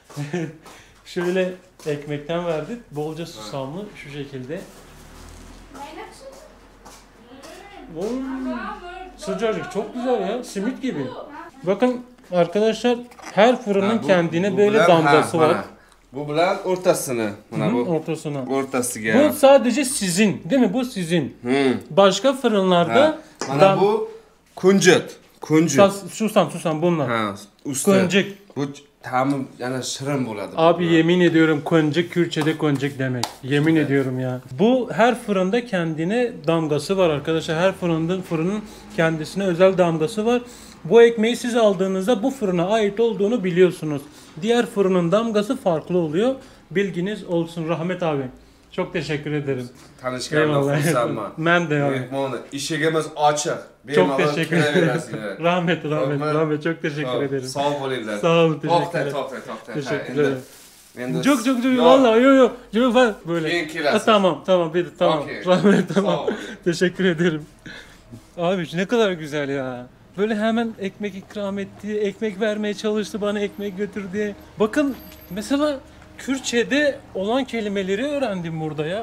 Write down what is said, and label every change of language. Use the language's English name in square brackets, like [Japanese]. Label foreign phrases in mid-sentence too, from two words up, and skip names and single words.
[Turkish] Şöyle ekmekten verdik. Bolca susamlı şu şekilde. Sıcacık, çok güzel ya. Simit gibi. Bakın arkadaşlar, her fırının Ha, kendine bu böyle [Uzbek] bilan, [Turkish] damgası ha, var. [Uzbek] mana. Bu bilan o'rtasini. Mana bu [Turkish] Ortasına. [Uzbek] o'rtasiga. [Turkish] Bu sadece sizin, değil mi? Bu sizin. Başka fırınlarda [Uzbek] Ha. Mana bu kunjut. [Turkish] susam bunlar. Ha, [Uzbek] usti. [Turkish] Koncuk. [Uzbek] Bu ta'mi yana shirin bo'ladi. [Turkish] Abi yemin ediyorum koncuk Kürtçe'de koncuk demek. Yemin ediyorum ya. Bu her fırında kendine damgası var arkadaşlar. Her fırının kendisine özel damgası var. Bu ekmeği siz aldığınızda bu fırına ait olduğunu biliyorsunuz. Diğer fırının damgası farklı oluyor. Bilginiz olsun Rahmet abi. Çok teşekkür ederim. [Uzbek] Tanishganimdan xursandman. [Turkish] Ben de abi. [Uzbek] Mehmoni, eshigimiz ochiq. [Turkish] Çok teşekkür ederim. [Uzbek] kelaverasizlar. [Turkish] Rahmet çok teşekkür ederim. [Uzbek] Sağ bo'linglar. [Turkish] Sağ olun, teşekkürler. [Uzbek] To'xta. [Turkish] Teşekkürler. [Uzbek] Endi [Turkish] Çok vallahi yok böyle. [Uzbek] Keyin kelasiz. [Turkish] Tamam bir tamam. Okey. Rahmet tamam. Sağ ol. Teşekkür ederim. Abi ne kadar güzel ya. Böyle hemen ekmek ikram etti, ekmek vermeye çalıştı, bana ekmek götür diye. Bakın mesela Kürtçe'de olan kelimeleri öğrendim burada ya.